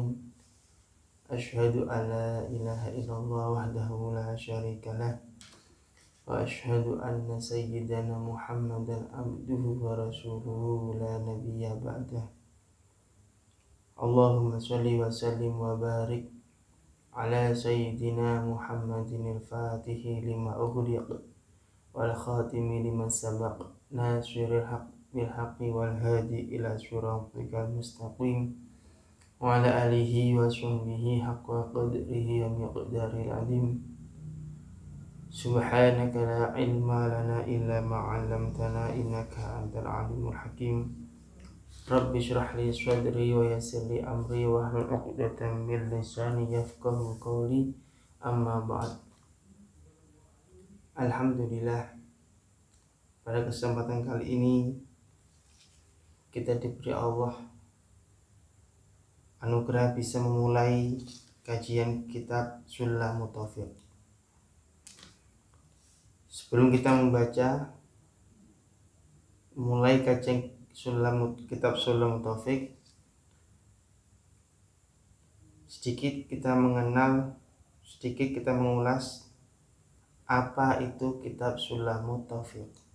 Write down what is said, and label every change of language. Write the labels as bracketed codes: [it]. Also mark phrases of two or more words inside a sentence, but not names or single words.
[ar] أشهد أن لا إله إلا الله وحده لا شريك له. وأشهد أن سيدنا محمدا عبده ورسوله لا نبي بعده. اللهم صل وسلم وبارك على سيدنا محمد الفاتح لما أغلق والخاتم لما سبق ناصر الحق بالحق والهادي إلى صراطك المستقيم وعلى آله وصحبه حق قدره ومقداره العظيم. سبحانك لا علم لنا إلا ما علمتنا إنك أنت العليم الحكيم. رب اشرح لي صدري ويسر لي أمري واحلل عقدة من لساني يفقهوا قولي. أما بعد. Alhamdulillah, [id] pada kesempatan kali ini kita diberi Allah anugerah bisa memulai kajian kitab Sulamut Taufiq. Sebelum kita mulai kajian kitab Sulamut Taufiq, sedikit kita mengulas apa itu kitab Sulamut Taufiq.